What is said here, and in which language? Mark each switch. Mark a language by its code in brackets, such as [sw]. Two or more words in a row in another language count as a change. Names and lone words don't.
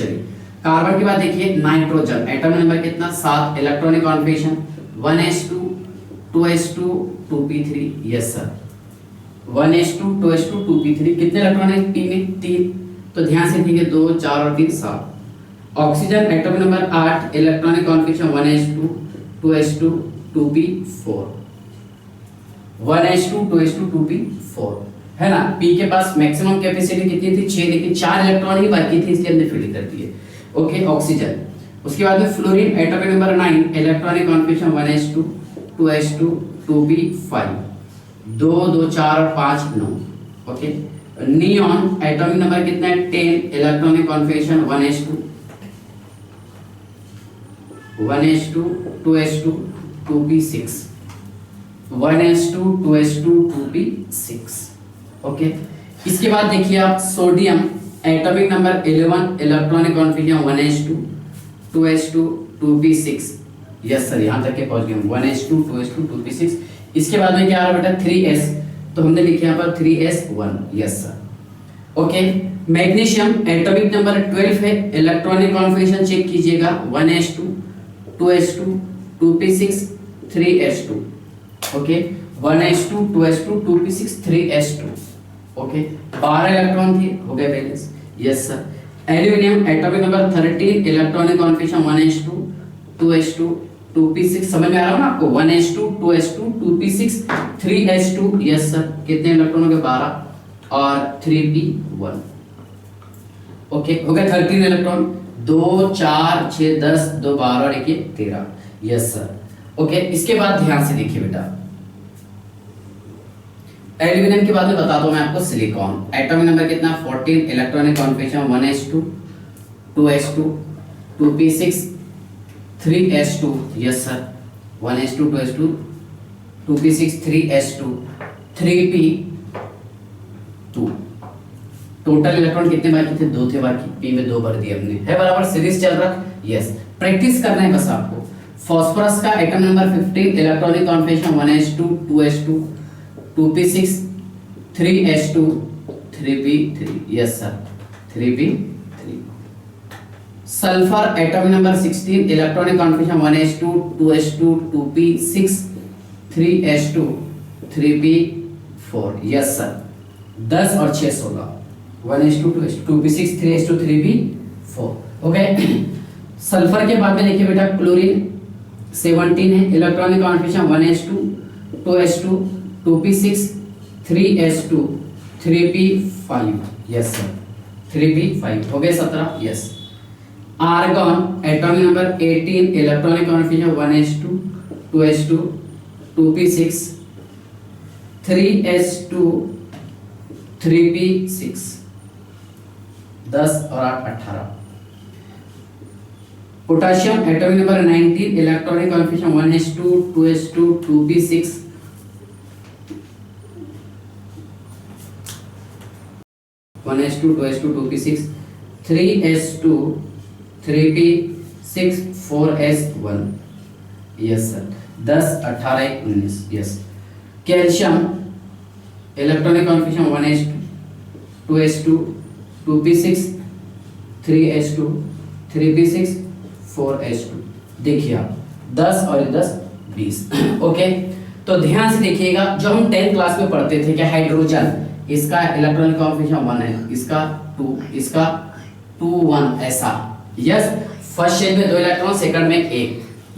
[hi] चलिए कार्बन के बाद देखिए नाइट्रोजन, [en] atomic number [hi] कितना 7, [en] electronic configuration [hi] 1s2 2s2 2p3, [en] yes sir, [hi] 1s2 2s2 2p3, कितने इलेक्ट्रॉन है p में 3, तो ध्यान से देखिए 2 4 और 3 7। ऑक्सीजन [en] atomic number [hi] 8, [en] electronic configuration [hi] 1s2 2s2 2p4, 1s2 2s2 2p4, है ना। p के पास [en] maximum capacity [hi] कितनी थी 6, लेकिन 4 इलेक्ट्रॉन ही बाकी थी इसलिए हमने फिल कर दिए, ओके। ऑक्सीजन उसके बाद में फ्लोरीन [en] atomic number [hi] 9 [en] electronic configuration [hi] 1s2 2s2 2p5 2 2 4 और 5 9। ओके, नियॉन [en] atomic number [hi] कितना है 10 [en] electronic configuration [hi] 1s2 1s2 2s2 2p6 1s2 2s2 2p6। ओके, इसके बाद देखिए आप सोडियम [en] atomic number [hi] 11 [en] electronic configuration [hi] 1s2 2s2 2p6। [en] yes sir, [hi] यहां तक के पहुंच गए हम 1s2 2s2 2p6। इसके बाद में क्या आ रहा बेटा 3s, तो हमने लिखे यहाँ पर 3s1। [en] yes sir. okay, [hi] मैग्नीशियम [en] atomic number [hi] 12 है, [en] electronic configuration check [hi] कीजिएगा 1s2 2s2 2p6 3s2। ओके, 1s2 2s2 2p6 3s2। ओके, 12 इलेक्ट्रॉन थे, हो गए बैलेंस। [en] yes sir. [hi] एल्यूमिनियम [en] atomic number [hi] 13 [en] electronic configuration [hi] 1s2 2s2 2p6। समझ में आ रहा है ना आपको? 1s2 2s2 2p6 3s2। [en] yes sir, [hi] कितने इलेक्ट्रॉन हो गए 12 और 3p1। ओके, हो गए 13 इलेक्ट्रॉन, 2 4 6 10 2 12 और 1 13। [en] yes sir. [hi] ओके, इसके बाद ध्यान से देखिए बेटा, एल्यूमिनियम के बाद में बता दो मैं आपको सिलिकॉन [en] atomic number [hi] कितना 14 [en] electronic configuration [hi] 1s2 2s2 2p6 3s2। [en] yes sir, 1s2 2s2 2p6 3s2 3p2। [hi] टोटल इलेक्ट्रॉन कितने बाकी थे? 2 थे बाकी, p में 2 भर दिए हमने, है बराबर। सीरीज चल रहा। यस, प्रैक्टिस करना है बस आपको। फास्फोरस का [en] atom number [hi] 15 [en] electronic configuration [hi] 1s2 2s2 2p6 3s2 3p3। [en] yes sir, [hi] 3p3। सल्फर [en] atomic number [hi] 16 [en] electronic configuration [hi] 1s2 2s2 2p6 3s2 3p4। [en] yes sir, [hi] 10 और 6 16 1s2 2s2 2p6 3s2 3p4। ओके, सल्फर के बाद में देखिए बेटा क्लोरीन 17 है, [en] electronic configuration [hi] 1s2 2s2 2p6 3s2 3p5। [en] yes sir, [hi] 3p5 हो गए 17। यस, आर्गन [en] atomic number [hi] 18 [en] electronic configuration [hi] 1s2 2s2 2p6 3s2 3p6 10 और 8 18। पोटेशियम [en] atomic number [hi] 19 [en] electronic configuration [hi] 1s2 2s2 2p6 1s2 2s2 2p6 3s2 3p6 4s1। [en] yes sir, [hi] 10 18 19। यस, कैल्शियम [en] electronic configuration [hi] 1s2 2s2 2p6 3s2 3p6 4s2। देखिए आप 10 और 10 20। ओके, तो ध्यान से देखिएगा, जो हम 10th क्लास में पढ़ते थे क्या हाइड्रोजन, इसका [en] electronic configuration [hi] 1 है, इसका 2, इसका 2 1 ऐसा। [en] yes, first shell [hi] में 2 इलेक्ट्रॉन, सेकंड में 1।